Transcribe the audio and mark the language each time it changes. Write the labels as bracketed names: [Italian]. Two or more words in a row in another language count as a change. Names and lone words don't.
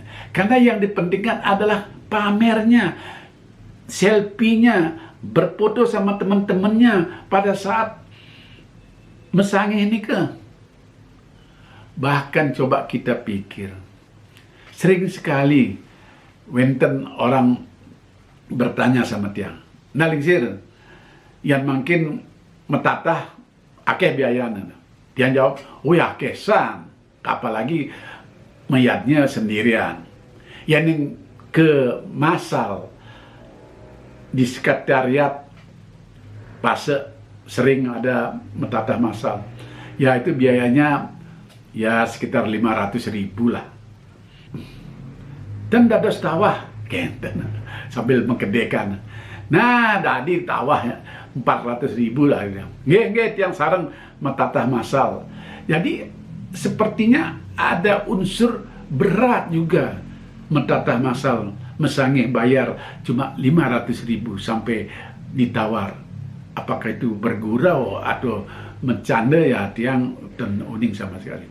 [Indonesian] Karena yang dipentingkan adalah pamernya, selfie-nya, berfoto sama teman-temannya pada saat mesang ini ke. Bahkan coba kita pikir, sering sekali wenten orang bertanya sama tiang, nalingsir, yang mungkin metatah akeh biayana. Tiang jawab, oh ya kesan, apalagi mayatnya sendirian. Yang ke masal di sekretariat pas sering ada metatah masal, ya itu biayanya ya sekitar 500.000 lah. [Balinese] Dan dados tawah kenten sambil mengkedekan. [Indonesian] Nah, tadi tawah 400.000 lah. Nggih, yang sareng metatah masal. Jadi sepertinya ada unsur berat juga mentatah masal mesangih bayar cuma 500.000 sampai ditawar. Apakah itu bergurau atau mencanda ya [Balinese] tiang dan uning [Indonesian] sama sekali.